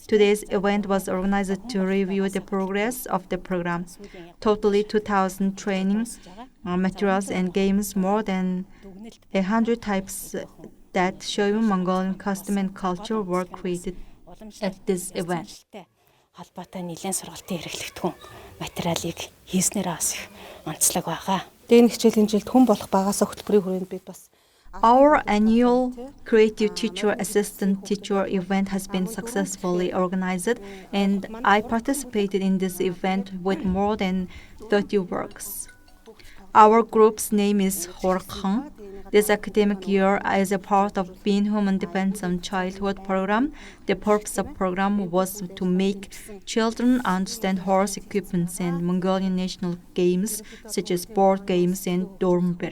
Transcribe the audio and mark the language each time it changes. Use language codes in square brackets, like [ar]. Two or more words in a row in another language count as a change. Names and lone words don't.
[en] Today's event was organized to review the progress of the program. Totally 2,000 training materials and games, more than 100 types that show Mongolian custom and culture were created at this event. [mn] холбоотой нэлээд сургалтын хэрэглэгдэхүүн материалыг хийснээр бас их онцлог байгаа. Дээд хичээлийн жилд хүн болох багаас хөтөлбөрийн хүрээнд бид бас [en] Our annual Creative Teacher Assistant Teacher event has been successfully organized, and I participated in this event with more than 30 works. Our group's name is Horkhan. This academic year, as a part of Being Human Depends on Childhood program, the purpose of the program was to make children understand horse equipments and Mongolian national games, such as board games and Dornberg.